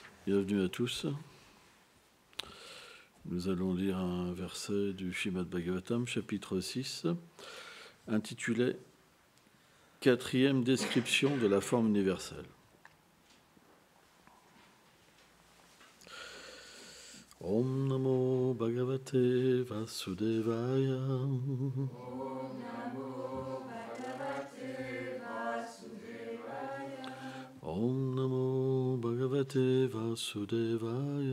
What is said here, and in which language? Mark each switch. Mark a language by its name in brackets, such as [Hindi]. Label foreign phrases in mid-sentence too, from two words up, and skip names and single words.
[French] Bienvenue à tous. Nous allons lire un verset du Srimad Bhagavatam, chapitre 6, intitulé « Quatrième description de la forme universelle ». [Sanskrit] ॐ नमो भगवते वासुदेवाय. ॐ नमो भगवते वासुदेवाय. ॐ नमो भगवते वासुदेवाय.